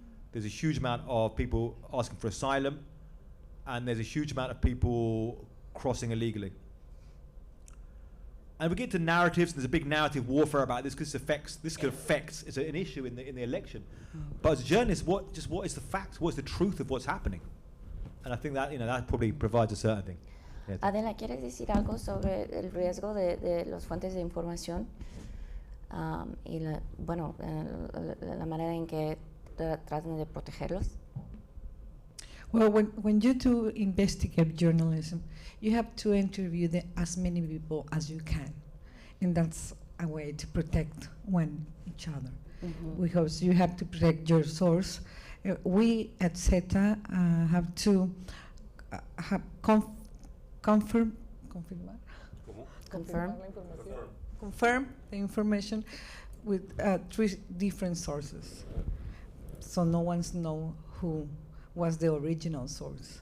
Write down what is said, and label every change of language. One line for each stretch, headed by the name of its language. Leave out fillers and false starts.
English: There's a huge amount of people asking for asylum, and there's a huge amount of people crossing illegally. And we get to narratives, and there's a big narrative warfare about this because this could affect, it's an issue in the election. But as a journalist, what is the fact? What is the truth of what's happening? And I think that that probably provides a certain thing. Yeah.
Spanish: Adela, ¿quieres decir algo sobre el riesgo de las fuentes de información y la manera en que tratan de protegerlos?
English: Well, when you do investigative journalism, you have to interview as many people as you can, and that's a way to protect each other, because you have to protect your source. We at CETA have to confirm the information with 3 different sources, so no one's know who was the original source.